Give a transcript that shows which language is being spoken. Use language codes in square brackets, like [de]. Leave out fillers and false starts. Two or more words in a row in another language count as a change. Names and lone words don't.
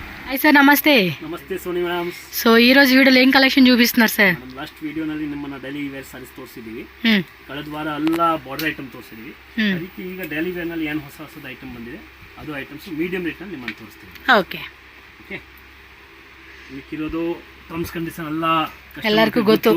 [te] హాయ్ సార్, నమస్తే. నమస్తే సోని మేడం. సో ಈ రోజు వీడియోలో ఏం కలెక్షన్ చూపిస్తున్నారు సార్? [kn] మనం లాస్ట్ ವಿಡಿಯೋನಲ್ಲಿ ನಿಮ್ಮನ್ನ [en] daily wear sarees [kn] ತೋರಿಸಿದೀವಿ. ಕಳೆದ ವಾರ ಎಲ್ಲ [en] border item [kn] ತೋರಿಸಿದೀವಿ. ಅದಕ್ಕೆ ಈಗ [en] daily wear [kn] ನಲ್ಲಿ ಏನು ಹೊಸ ಐಟಮ್ ಬಂದಿದೆ ಅದು [en] items medium rate [kn] ನಲ್ಲಿ ನಿಮ್ಮನ್ನ ತೋರಿಸ್ತೀವಿ. ಓಕೆ ಓಕೆ. ಇದಕ್ಕಿರೋದು [en] terms condition [kn] ಎಲ್ಲ ಎಲ್ಲರಿಗೂ ಗೊತ್ತು.